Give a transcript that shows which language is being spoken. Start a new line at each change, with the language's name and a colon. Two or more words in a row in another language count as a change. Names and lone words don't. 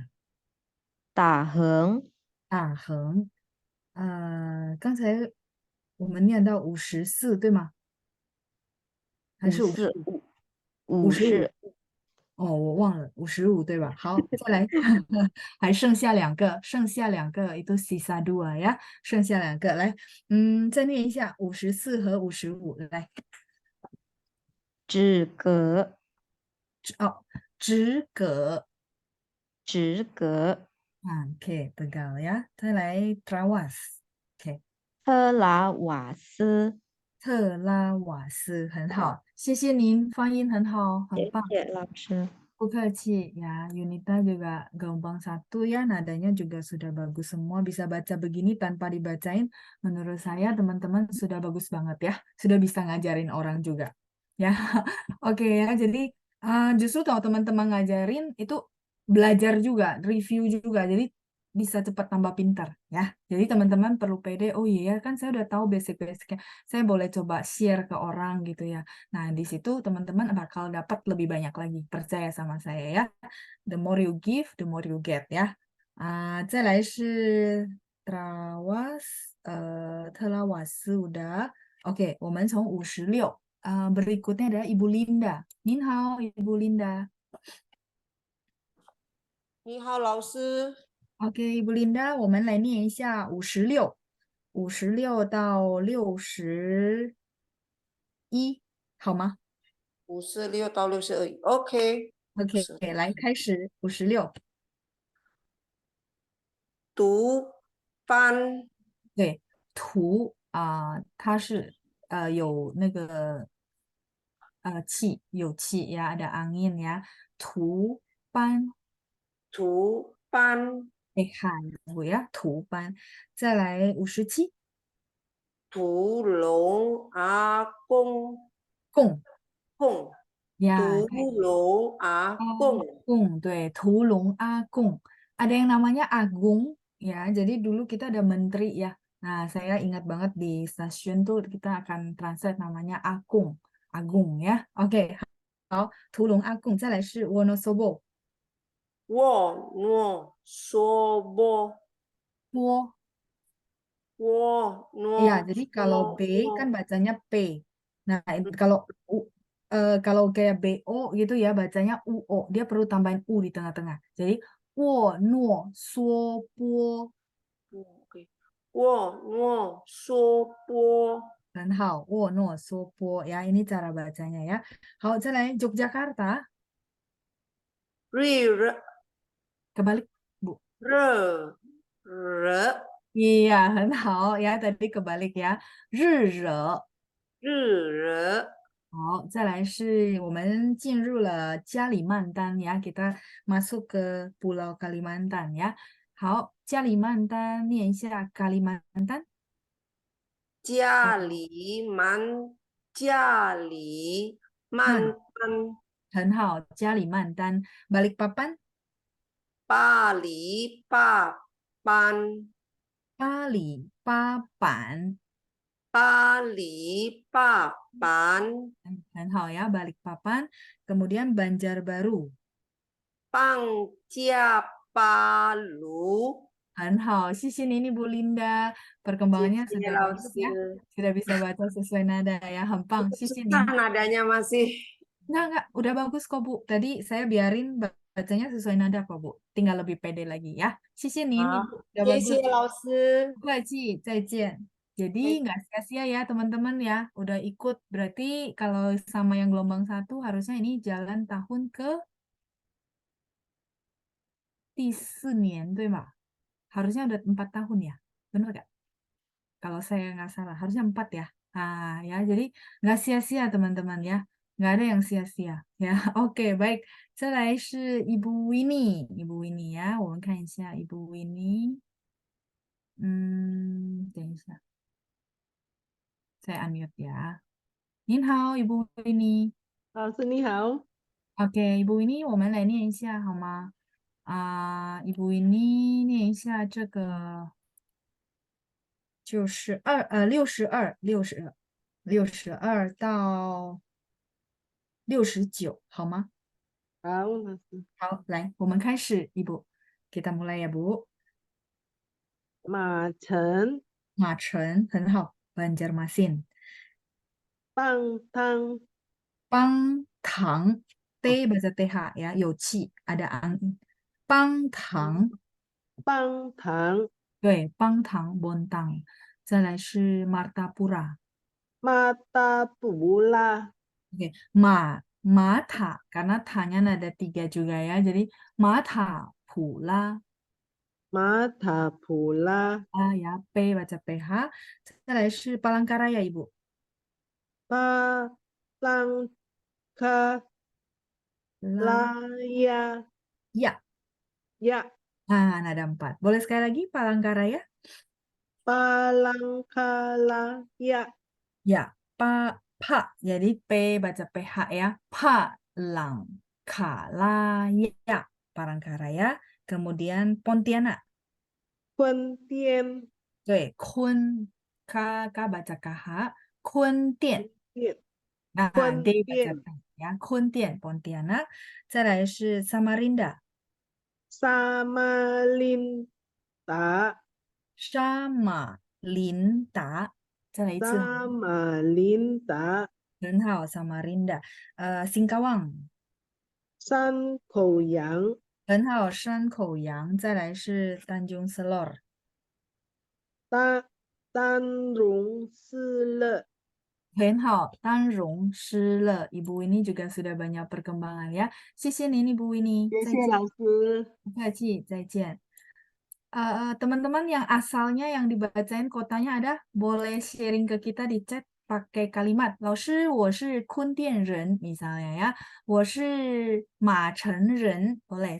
Chinese: 打横，大横。刚才我们念到54，对吗？还是55？ 55。哦，我忘了55，对吧？好，再来，还剩下两个，
Indonesian: itu sisa dua
Chinese: 呀，剩下两个，来，再念一下54和55，来，止格，直葛，止格， OK，begal 呀，再来 Trawas，OK，特拉瓦斯，特拉瓦斯，很好，谢谢您，发音很好，很谢棒。谢老师。不客气
Indonesian: ya, Yunita juga gelombang 1 ya, nadanya juga sudah bagus semua, bisa baca begini tanpa dibacain. Menurut saya teman-teman sudah bagus banget ya, sudah bisa ngajarin orang juga. Ya, oke ya, jadi justru kalau teman-teman ngajarin itu belajar juga, review juga, jadi bisa cepat tambah pintar ya. Jadi teman-teman perlu pede, oh iya kan saya udah tahu basic-basicnya, saya boleh coba share ke orang gitu ya. Nah, di situ teman-teman bakal dapat lebih banyak lagi. Percaya sama saya ya.
English: The more you give, the more you get 呀。
Chinese: 再来是 Trawas，特拉瓦斯 udah。Oke，我们从 56。
Indonesian: berikutnya adalah Ibu Linda.
Chinese: 您好，Ibu Linda。你好，老师。 OK，Ibu Linda，我们来念一下56到61，好吗 56到62，OK。？OK，来开始56。读班，对，图它是有那个气，有气呀 ，
Indonesian: ada angin ya。
Chinese: 图班，图班，喊我呀，图班。再来57，屠龙阿公，贡贡，呀，屠龙阿贡。贡，对，屠龙阿贡。
Indonesian: Ada yang namanya Agung ya. Jadi dulu kita ada menteri ya. Nah, saya ingat banget di stasiun tuh kita akan translate namanya Agung, Agung ya. Oke，
Chinese: 好，屠龙阿贡。再来是 Wonosobo，沃诺梭波，波。沃
Indonesian: Iya,
Chinese: 诺
Indonesian: jadi kalau B kan
Chinese: 梭，
Indonesian: bacanya P. Nah, kalau kayak BO gitu ya bacanya UO. Dia perlu tambahin U di tengah-tengah. Jadi wo nuo suo po.
Chinese: OK，沃诺梭波，很好，
Indonesian: wo nuo suo po ya. Ini cara bacanya ya.
Chinese: 好，再来 Yogyakarta. 瑞热
Indonesian: Kebalik, Bu.
Chinese: 热热
Indonesian: Iya, 很好 ya. Tadi kebalik ya.
Chinese: 日惹。日热。好，再来是我们进入了加里曼丹呀 ，
Indonesian: kita masuk ke Pulau Kalimantan ya。
Chinese: 好，加里曼丹念一下 Kalimantan。加里曼，加里曼丹，很好，加里曼丹。Balikpapan，巴黎巴班，巴里巴板。巴黎巴班，很好呀 ，Balikpapan。Kemudian Banjarbaru。邦加巴卢。很好，谢谢您，Ibu Linda。谢
Indonesian: Perkembangannya
Chinese: 谢
Indonesian: sudah
Chinese: 老
Indonesian: bagus ya，
Chinese: 师，
Indonesian: sudah bisa baca sesuai nada ya，
Chinese: 很棒，谢谢
Indonesian: susah
Chinese: 您。
Indonesian: nadanya masih. Enggak, udah bagus kok Bu. Tadi saya biarin bacanya sesuai nada kok Bu. Tinggal lebih pede lagi ya.
Chinese: 谢谢您好，
Indonesian: Ibu, udah
Chinese: 谢
Indonesian: bagus.
Chinese: 谢老师。不客气，再见.
Indonesian: Jadi nggak sia-sia ya teman-teman ya. Udah ikut, berarti kalau sama yang gelombang 1 harusnya ini jalan tahun ke
Chinese: 第4年, 对吗?
Indonesian: Harusnya udah 4 tahun ya. Bener nggak? Kalau saya nggak salah, harusnya 4 ya. Nah, ya, jadi nggak sia-sia teman-teman ya. Nggak ada yang sia-sia ya. Oke, baik.
Chinese: 再来是 Ibu Winnie.
Indonesian: Ibu Winnie ya.
Chinese: 我们看一下 Ibu Winnie. bisa.
Indonesian: Saya unmute ya.
Chinese: 您好,
Indonesian: Ibu Winnie.
Chinese: 老师你好， OK，Ibu Winnie，我们来念一下好吗？Ibu Winnie 念一下这个，就是62到69，好吗？好，老师。好，来，我们开始 ，Ibu。
Indonesian: Kita mulai ya, Bu.
Chinese: 马城马城，很好。Banjarmasin。棒汤
Indonesian: Pang Tang, T bahasa TH ya,
Chinese: 有气
Indonesian: ada angin. Pang Tang,
Chinese: 棒糖对 ，Pang Tang Bontang. 再来是 Martapura. 马达布拉
Indonesian: Oke, Mata, karena tanya nada 3 juga ya. Jadi Mata Pula,
Chinese: 马塔普拉
Indonesian: ya, P baca PH.
Chinese: 再来是 Palangkaraya, Ibu. 巴朗卡 La, 拉亚
Indonesian: ya.
Chinese: 呀
Indonesian: Nada 4. Boleh sekali lagi Palangkaraya?
Chinese: 巴朗卡拉呀
Indonesian: Ya, pa, jadi P baca PH ya. Palang Kalaya, Palangkaraya. Kemudian Pontianak.
Chinese: 坤甸对，
Indonesian: Kun baca KH.
Chinese: Kun 店，店
Indonesian: D
Chinese: 坤
Indonesian: baca
Chinese: 甸
Indonesian: T ya.
Chinese: Kun 店 Pontianak. 再来是 Samarinda. 萨马林达 Samarinda. 再来一次，萨马林达很好 ，Samarinda. Singkawang. 山口洋很好，山口洋。再来是Tanjung Selor。丹绒斯勒很好，丹绒湿了。
Indonesian: Ibu ini juga sudah banyak perkembangan ya.
Chinese: 谢谢您 ，Ibu ini。谢谢再见，老师。不客气，再见。
Indonesian: Teman-teman yang asalnya yang dibacain kotanya ada, boleh sharing ke kita di chat pakai kalimat.
Chinese: 老师，我是坤甸人
Indonesian: misalnya ya.
Chinese: 我是马城人 boleh.